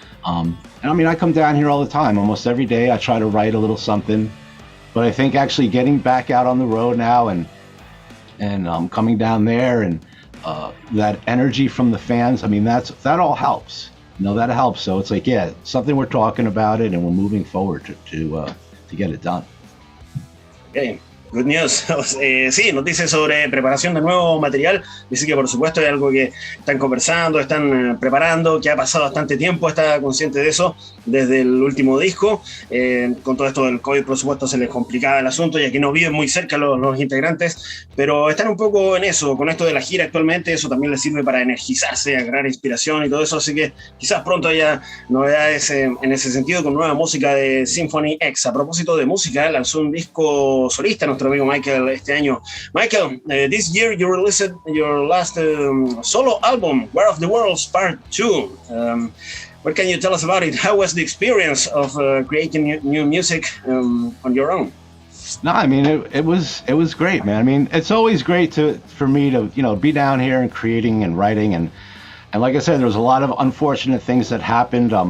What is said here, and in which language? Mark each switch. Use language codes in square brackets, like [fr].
[en] And I mean, I come down here all the time, almost every day. I try to write a little something, but I think actually getting back out on the road now and coming down there and that energy from the fans, I mean, that all helps, you know, that helps. So it's like, yeah, something we're talking about it and we're moving forward to get it done. Okay. Good news. [es] Sí, nos dice sobre preparación de nuevo material. Dice que por supuesto es algo que están conversando, están preparando, que ha pasado bastante tiempo, está consciente de eso desde el último disco. Con todo esto del COVID, por supuesto, se les complicaba el asunto, ya que no viven muy cerca los integrantes, pero están un poco en eso, con esto de la gira actualmente. Eso también les sirve para energizarse, agarrar inspiración y todo eso, así que quizás pronto haya novedades en ese sentido con nueva música de Symphony X. A propósito de música, lanzó un disco solista nuestro amigo Michael este año. [en] Michael, this year you released your last solo album, War of the Worlds Part 2. What can you tell us about it? How was the experience of creating new music on your own? No, I mean, it was great, man. I mean, it's always great for me to, you know, be down here and creating and writing, and like I said, there was a lot of unfortunate things that happened.